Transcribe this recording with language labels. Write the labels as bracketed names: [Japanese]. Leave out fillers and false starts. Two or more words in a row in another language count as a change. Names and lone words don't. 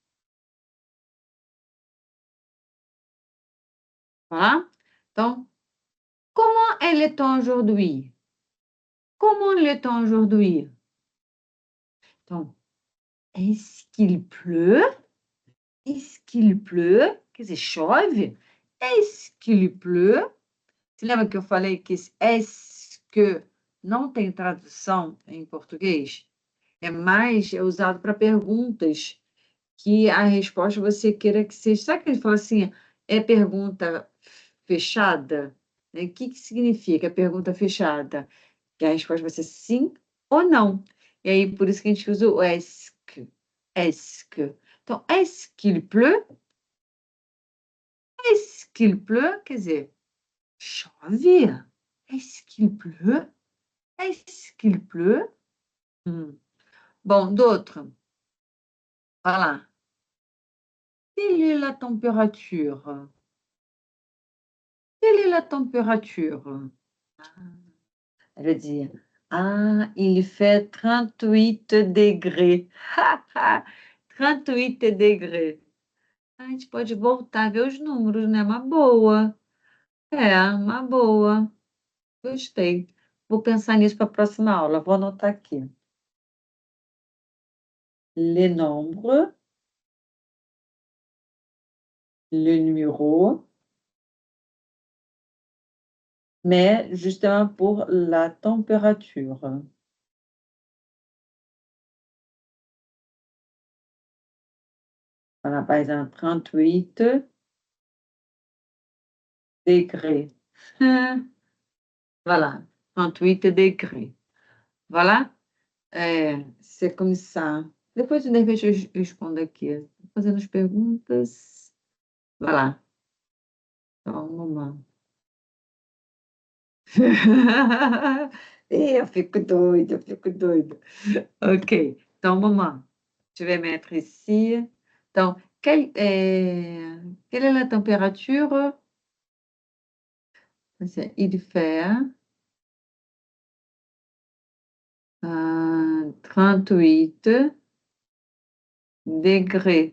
[French] Voilà. Donc, comment est le temps aujourd'hui? Comment est le temps aujourd'hui? Donc, est-ce qu'il pleut? Est-ce qu'il pleut? [Portuguese] Quer dizer, chove? [French] Est-ce qu'il pleut? [Portuguese] Você lembra que eu falei que esse [French] est-ce que [Portuguese] não tem tradução em português? É usado para perguntas que a resposta você queira que seja. Sabe que ele fala assim, é pergunta fechada? Né? O que que significa pergunta fechada? Que a resposta vai ser sim ou não. E aí, por isso que a gente usa o [French] est-ce que. Est-ce que. Então, est-ce qu'il pleut? Est-ce qu'il pleut? [Portuguese] Quer dizer, chove? [French] Est-ce qu'il pleut? Est-ce qu'il pleut? Bon, d'autres. Voilà. Quelle est la température? Quelle est la température? Elle veut dire, ah, il fait 38 degrés. 38 degrés. [Portuguese] A gente pode voltar a ver os números, né? Uma boa. É, uma boa. Gostei. Vou pensar nisso para a próxima aula. Vou anotar aqui. [French] Les nombres, le numéro, mais justement pour la température. Voilà, par exemple, 38 degrés. Voilà, 38 degrés. Voilà. C'est comme ça. [Portuguese] Depois, de repente, eu respondo aqui. Fazendo as perguntas. Voilà. Então, vamos lá. Eu fico doida, eu fico doida. Ok. Então, vamos lá. [French] Je vais mettre ici. Donc, quelle est la température? Il fait 38 degrés.